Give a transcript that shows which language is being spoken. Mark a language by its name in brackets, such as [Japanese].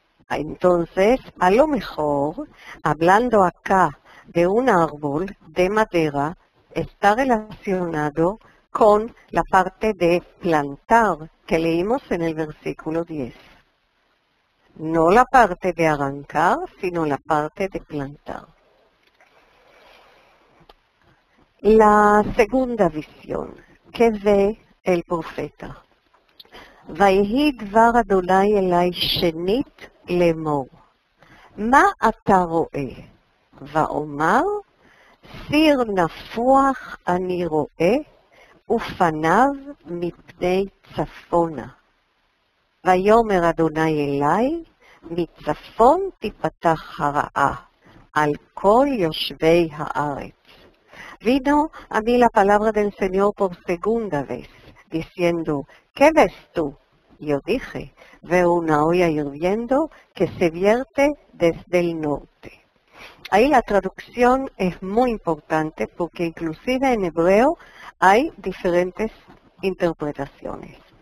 [Spanish] Entonces, a lo mejor, hablando acá de un árbol de madera, está relacionado con la parte de plantar que leímos en el versículo 10. No la parte de arrancar, sino la parte de plantar. La segunda visión que ve el profeta. [Hebrew] ויהי דבר אדוני אלי שנית לאמור, מה אתה רואה? ואומר, סיר נפוח אני רואה, ופניו מפני צפונה. ויאמר אדוני אלי, מצפון תיפתח הרעה, al כל יושבי הארץ. [Spanish] Vino a mí la palabra del Señor por segunda vez, diciendo, ¿qué ves tú? Yo dije, veo una olla hirviendo que se vierte desde el norte. Ahí la traducción es muy importante porque inclusive en hebreo hay diferentes interpretaciones.